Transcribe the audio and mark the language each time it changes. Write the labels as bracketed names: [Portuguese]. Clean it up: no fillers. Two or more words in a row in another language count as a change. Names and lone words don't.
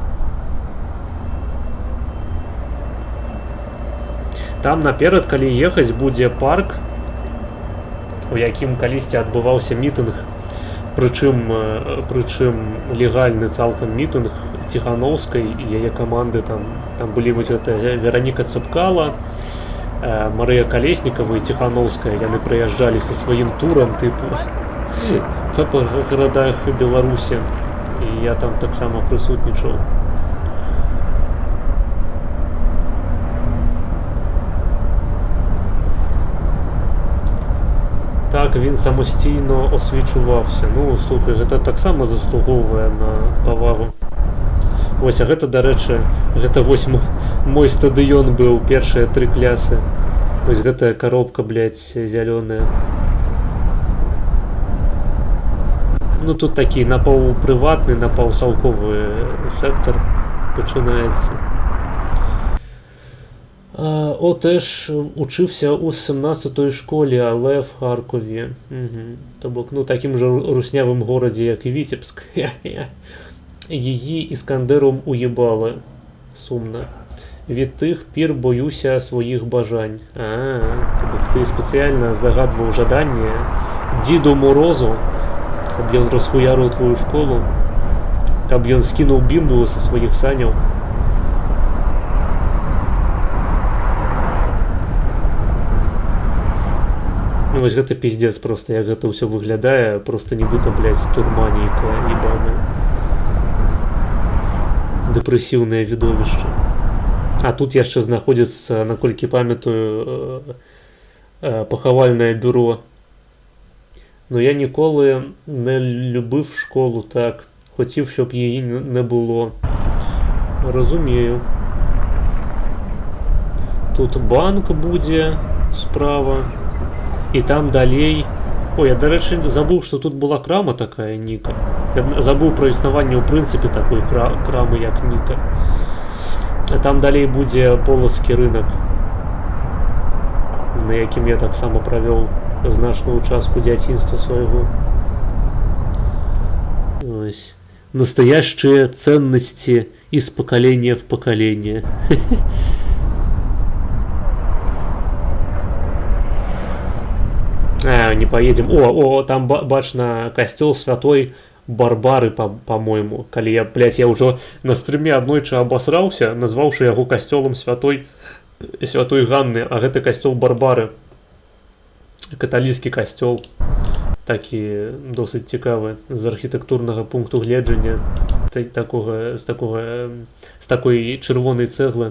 [Belarusian] Там наперад, калі ехаць, будзе парк, у якім калісьці адбываўся мітынг, прычым легальны цалкам мітынг Ціхановскай і яе каманды. Там былі вось гэта Вераніка Цыпкала, Марыя Калеснікава і Ціхановская. Яны прыязджалі са сваім турам тыпу па гарадах Беларусі. І я там таксама прысутнічаў. [Ukrainian] Так, він самостійно освічувався. [Belarusian] Ну, слухай, гэта таксама заслуговуе на павагу. Вось, а гэта, дарэчы, гэта вось мой стадыён быў, першыя 3 клясы. Вось гэтая коробка, блядь, зялёная. Ну, тут такі напаўпрыватны, напаўсалковы сектор пачынаецца. [Ukrainian] Теж учився у 17-й школі, але в Харкові. То бок, таким же руснявим городі, як і Вітебськ. Її Іскандером уїбали. Сумно. Від тих пір боюся своїх бажань. То бок ти спеціально загадував жадання Діду Морозу, щоб він розхуярив твою школу, щоб він скинув бімбу со своїх санів. [Belarusian] Вось гэта пиздец просто, як гэта ўсё выглядае, просто нібыта, блядь, турма нейкая ебаная. Дэпрэсіўнае відовішча. А тут яшчэ знаходзіцца, наколькі памятаю, пахавальнае бюро. [Ukrainian] Но я ніколи не любив школу так, хотів, щоб її не було. Розумію. Тут банк буде справа. [Belarusian] І там далей... [Ukrainian] Ой, я, до речі, забув, що тут була крама така, Ніка. Я забув про існування, у принципі, такої крами, як Ніка. А там далей буде Полоцький ринок, на яким я так само провів значную частку [Belarusian] дзяцінства свайго. [Ukrainian] Ось. [Russian] Настоящие ценности из поколения в поколение. Не поедем. [Belarusian] Там бачно костел Святой Барбары, по-моему. Калі я, блядь, я [Russian] уже на стриме [Belarusian] аднойчы обосрался, назваўшы яго костелом Святой Ганны, а гэта костел Барбары. Каталіцкі костел. Такі досыць цікавы з архітэктурнага пункту гледжання, з такой чырвонай цэглы.